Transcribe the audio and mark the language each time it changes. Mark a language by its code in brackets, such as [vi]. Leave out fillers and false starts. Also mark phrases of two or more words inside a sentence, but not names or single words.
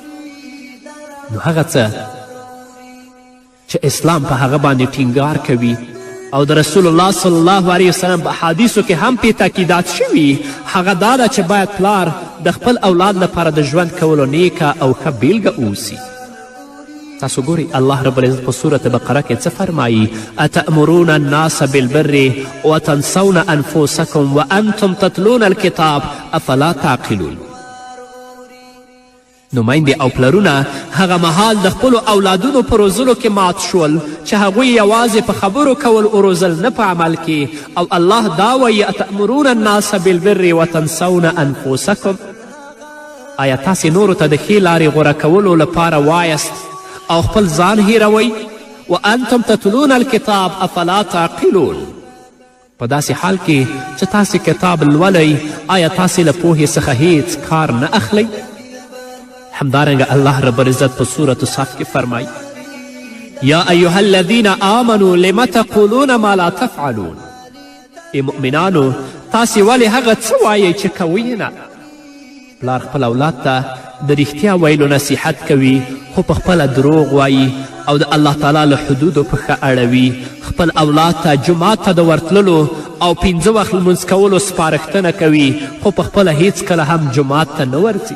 [ps] نو هغه څه چې اسلام په هغه باندې ټینګار کوي او د رسول الله [ar] صلی الله علیه وسلم [ps] په حدیثو کې هم پې تاکیدات شوي، هغه دا ده چې باید پلار د خپل اولاد لپاره د ژوند کولو نیکه او ښه بیلګه اوسي. تاسو ګورئ الله رب العزت په سورة بقره کې څه فرمایي؟ [ar] اتأمرون الناس بالبر وتنسون انفسکم وانتم تتلون الکتاب افلا تعقلون. [ps] نمایندې او پلرونه هغه مهال د خپلو اولادونو په روزلو کې مات شول چې هغوی یوازې په خبرو کول وروزل، نه په عمل کې. او الله دا وایي [ar] اتأمرون الناس بالبر وتنسون انفسکم. [ps] آیا تاسې نورو ته د ښې لارې غوره کولو لپاره وایست او خپل ځان هیروئ؟ [ar] وانتم تتلون الکتاب افلا تعقلون. [ps] په داسې حال کې چې تاسې کتاب لولئ، آیا تاسې له پوهې څخه هیڅ کار نه اخلئ؟ همدارنګه الله رب العزت په سورة صف کې فرمایي [ar] یا ایها الذین آمنوا لم تقولون ما لا تفعلون. [ps] ای مؤمنانو تاسې ولې هغه څه وایئ چې کوئ نه؟ پلار خپل اولاد ته د رښتیا ویلو نصیحت کوي خو په خپله دروغ وایي او د الله تعالی له حدودو پښه اړوي. خپل اولاد ته جومات ته د ورتللو او 5 وخت لمونځ کولو سپارښتنه کوي خو په خپله هیڅکله هم جومات ته نه ورځي.